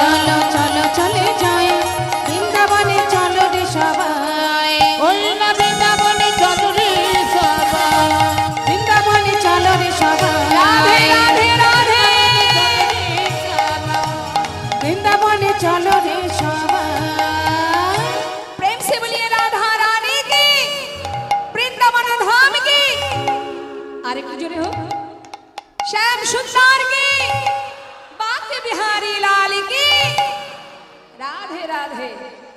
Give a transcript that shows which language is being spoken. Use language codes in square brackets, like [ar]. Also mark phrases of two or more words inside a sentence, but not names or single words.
[bn] চলো চলো চলে যাই বৃন্দাবনে চলো রে সবাই। ওই না বৃন্দাবনে চলো রে সবাই বৃন্দাবনে চলো রে রাধে সবাই। রাধে রাধে বৃন্দাবনে চলো রে সবাই। [hi] प्रेम से बोलिए राधा रानी की वृंदावन धाम की अरे कुछ जोरे हो श्याम सुंदर की बाके बिहारी लाल की राधे राधे